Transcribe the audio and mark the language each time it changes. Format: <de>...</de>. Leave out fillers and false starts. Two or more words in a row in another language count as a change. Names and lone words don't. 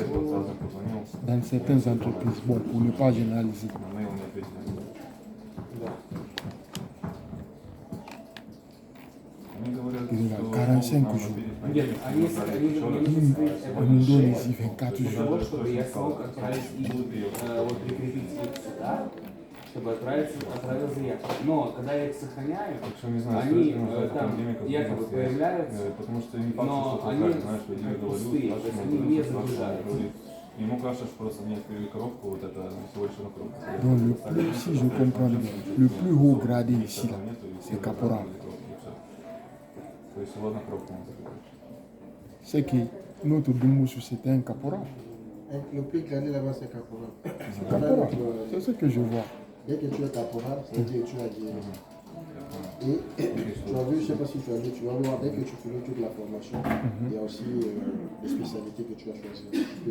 <fr>Dans certaines entreprises, bon, pour ne pas généraliser. 45 jours. On nous donne ici 24 jours.</fr> <ru>Чтобы отправил заявку. Но когда я их сохраняю, они там якобы появляются, но они пустые, то есть они не загружаются. Ему кажется, что просто не открыли коробку, вот это всего лишь одну коробку.</ru> <fr>Donc le plus, si je comprends bien, le plus haut gradé ici, là, c'est caporal.</fr> <ru>То есть всего одна коробка.</ru> <fr>C'est que notre Doumoussou, c'était un caporal. Le plus gradé là-bas, c'est caporal. C'est caporal. C'est ce que je vois. Dès que tu es caporal, ça veut dire que tu as dit. Et tu as vu, je ne sais pas si tu as vu, tu vas voir, dès que tu finis toute la formation, il y a aussi les spécialités que tu as choisies.</fr>